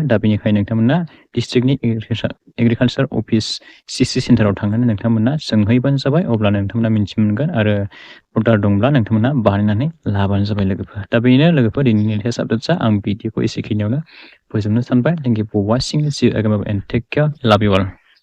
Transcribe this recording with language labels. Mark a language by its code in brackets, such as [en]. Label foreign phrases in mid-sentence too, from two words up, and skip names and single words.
[brx] दा बेनिखायनो नोंथांमोना डिस्ट्रिक्टनि [en] agriculture office [brx] CC सेन्टाराव थांनानै नोंथांमोना सोंहैबानो जाबाय। अब्ला नोंथांमोना मिन्थि मोनगोन आरो अर्डार दंब्ला नोंथांमोना बानायनानै लाबानो जाबाय लोगोफोर। दा बेनो लोगोफोर दिनैनि [en] latest updatesआ। [brx] आं भिडिअखौ एसेखिनियावनो फोजोबनो सानबाय। [en] thank you for watching, see you again and take care, love you all।